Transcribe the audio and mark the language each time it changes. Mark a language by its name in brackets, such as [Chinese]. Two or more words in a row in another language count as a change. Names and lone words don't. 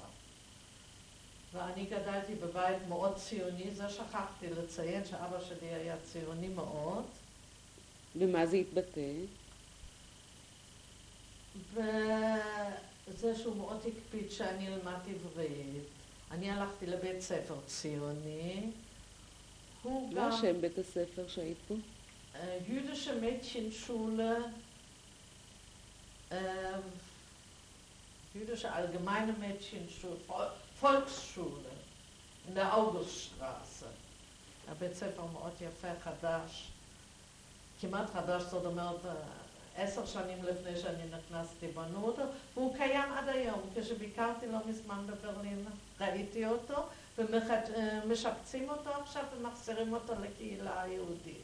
[Hebrew] ואני גדלתי בבית מאוד ציוני, זה שכחתי לציין שאבא שלי היה ציוני מאוד. ומה זה התבטא? וזה שהוא מאוד הקפיד שאני אלמד עברית. אני הלכתי לבית ספר ציוני. מה השם בית הספר שהיית פה? [German] Jüdische Mädchenschule, Jüdische Allgemeine Mädchenschule, Volksschule, in der Auguststraße. [Hebrew] הבית ספר מאוד יפה, חדש, כמעט חדש, זאת אומרת, 10 שנים לפני שאני נכנסתי בנו אותו, והוא קיים עד היום. כשביקרתי לא מזמן בברלין, ראיתי אותו, ומשפצים אותו עכשיו ומחזירים אותו לקהילה היהודית.